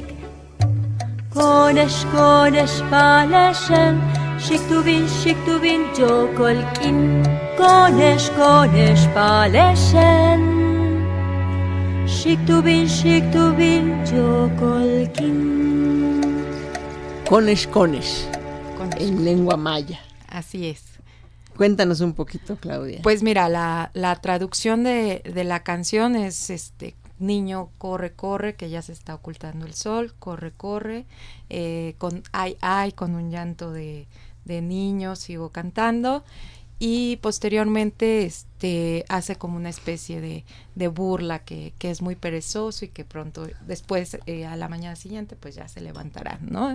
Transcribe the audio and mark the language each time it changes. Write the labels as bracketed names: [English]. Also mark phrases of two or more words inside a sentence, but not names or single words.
[Yucateco] Konesh palesem, Shiktubin jokolkin. Konesh palesem, Shiktubin jokolkin. Konesh, [Spanish] en lengua maya. Así es. Cuéntanos un poquito, Claudia. Pues mira, la traducción de la canción es niño corre, que ya se está ocultando el sol, corre, con ay, con un llanto de niño, sigo cantando, y posteriormente hace como una especie de burla que es muy perezoso y que pronto después a la mañana siguiente pues ya se levantará, ¿no?